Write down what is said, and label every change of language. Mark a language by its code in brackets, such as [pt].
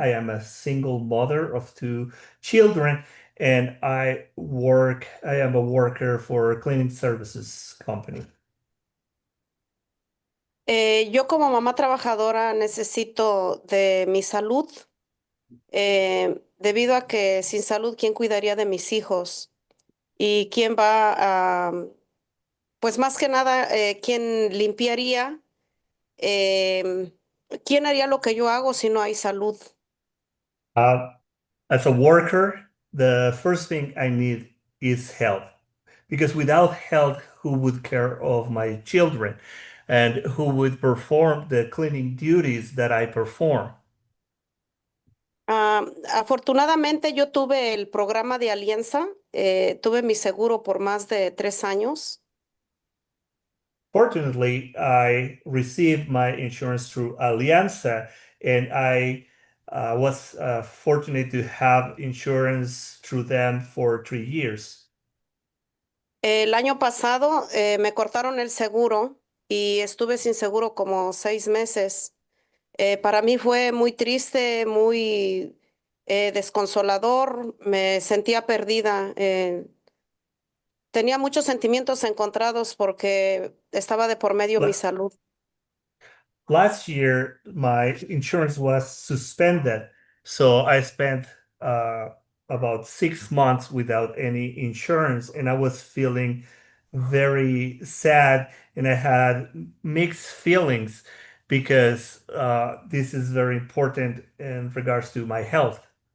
[en] I am a single mother of 2 children, and I am a worker for a cleaning services company. [es] Yo como mamá trabajadora necesito de mi salud, debido a que sin salud, ¿quién cuidaría de mis hijos? ¿Y quién va a, pues más que nada, quién limpiaría? Em, ¿Quién haría lo que yo hago si no hay salud? [en] As a worker, the first thing I need is health, because without health, who would care of my children and who would perform the cleaning duties that I perform? [es] Afortunadamente yo tuve el programa de Alianza, tuve mi seguro por más de 3 años. [en] Fortunately, I received my insurance through Alianza, and I was fortunate to have insurance through them for 3 years. [es] El año pasado me cortaron el seguro y estuve sin seguro como 6 meses. Para mí fue muy triste, muy desconsolador, me sentía perdida. Tenía muchos sentimientos encontrados porque estaba de por medio mi La- salud. [en] Last year, my insurance was suspended, so I spent about 6 months without any insurance, and I was feeling very sad, and I had mixed feelings because this is very important in regards to my health.